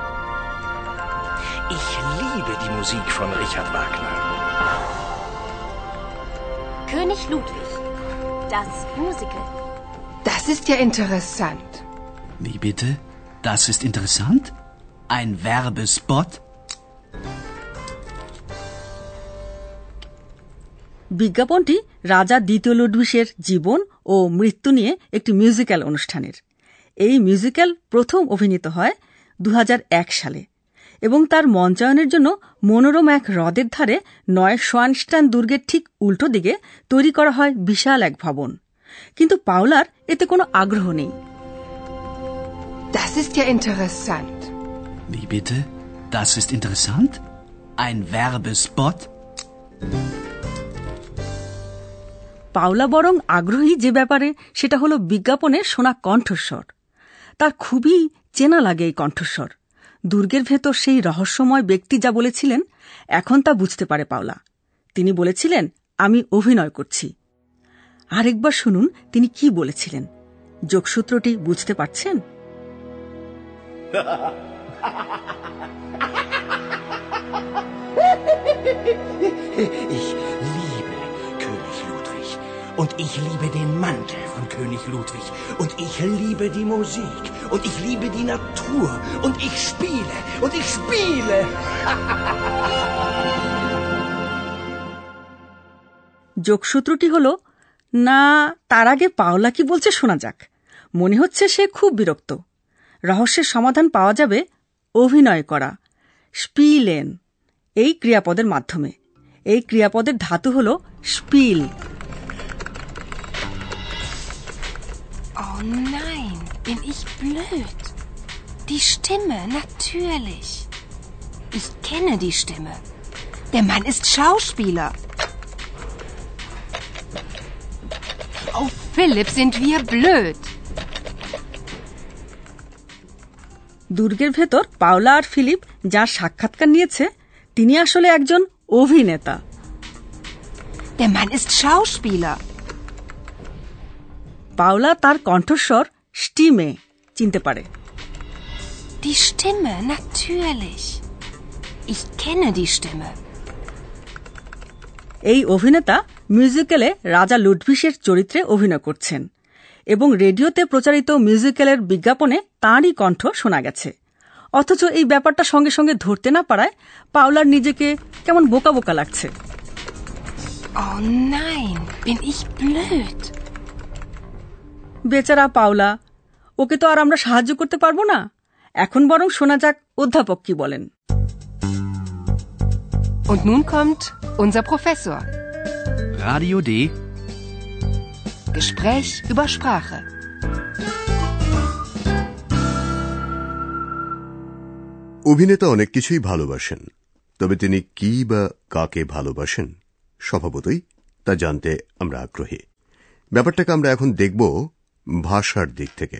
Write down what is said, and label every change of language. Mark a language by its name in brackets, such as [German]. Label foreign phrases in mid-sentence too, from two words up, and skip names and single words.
[German] Ich liebe die Musik von Richard Wagner. König Ludwig. Das Musical. Das ist ja interessant. Wie bitte? Das ist interessant? Ein Werbespot? [Bangla] বিজ্ঞাপনটি রাজা দ্বিতীয় লুডভিগের জীবন ও মৃত্যু নিয়ে একটি মিউজিক্যাল অনুষ্ঠানের। এই মিউজিক্যাল প্রথম অভিনীত হয় 2001 সালে এবং তার মঞ্চায়নের জন্য মনোরম এক হ্রদের ধারে নয়শোয়ানস্টাইন দুর্গের ঠিক উল্টো দিকে তৈরি করা হয় বিশাল এক ভবন। কিন্তু পাওলার এতে কোনো আগ্রহ নেই। [German] Das ist ja interessant. Wie bitte? Das ist interessant? Ein Werbespot? [Bangla] পাওলা বরং আগ্রহী যে ব্যাপারে, সেটা হলো বিজ্ঞাপনে শোনা কণ্ঠস্বর। তার খুবই চেনা লাগে এই কণ্ঠস্বর। দুর্গের ভেতর সেই রহস্যময় ব্যক্তি যা বলেছিলেন, এখন তা বুঝতে পারে পাওলা। তিনি বলেছিলেন, আমি অভিনয় করছি। আরেকবার শুনুন তিনি কি বলেছিলেন। যোগসূত্রটি বুঝতে পারছেন? [German] Ich liebe König Ludwig. Und ich liebe den Mantel von König Ludwig. Und ich liebe die Musik. Und ich liebe die Natur. Und ich spiele. Und ich spiele. [Bangla] যোগসূত্রটি হল, না, তার আগে পাওলা কি বলছে শোনা যাক। মনে হচ্ছে সে খুব বিরক্ত। রহস্যের সমাধান পাওয়া যাবে অভিনয় করা, স্পিলেন, এই ক্রিয়াপদের মাধ্যমে। এই ক্রিয়াপদের ধাতু হল স্পিল। [German] Oh nein, bin ich blöd. Die Stimme, natürlich. Ich kenne die Stimme. Der Mann ist Schauspieler. Oh, Philipp, sind wir blöd. [Bangla] দুর্গের ভেতর পাওলা আর ফিলিপ যার সাক্ষাৎকার নিয়েছে, তিনি আসলে একজন অভিনেতা। [German] Der Mann ist Schauspieler. [Bangla] পাওলা তার কণ্ঠস্বর স্টিমে চিনতে পারে। [German] Die Stimme, natürlich. Ich kenne die Stimme. [Bangla] এই অভিনেতা মিউজিক্যালে রাজা লুডভিগের চরিত্রে অভিনয় করছেন এবং রেডিওতে প্রচারিত মিউজিক্যালের বিজ্ঞাপনে তাঁরই কণ্ঠ শোনা গেছে। অথচ এই ব্যাপারটা সঙ্গে সঙ্গে ধরতে না পারায় পাওলার নিজেকে কেমন বোকা বোকা লাগছে। Oh nein, bin ich blöd. বেচারা পাওলা, ওকে তো আর আমরা সাহায্য করতে পারবো না। এখন বরং শোনা যাক অধ্যাপক কি বলেন। [German] Und nun kommt unser Professor. Radio D. Gespräch über Sprache. [Bangla] অভিনেতা অনেক কিছুই ভালোবাসেন, তবে তিনি কি বা কাকে ভালোবাসেন স্বভাবতই তা জানতে আমরা আগ্রহী। ব্যাপারটাকে আমরা এখন দেখব ভাষার দিক থেকে।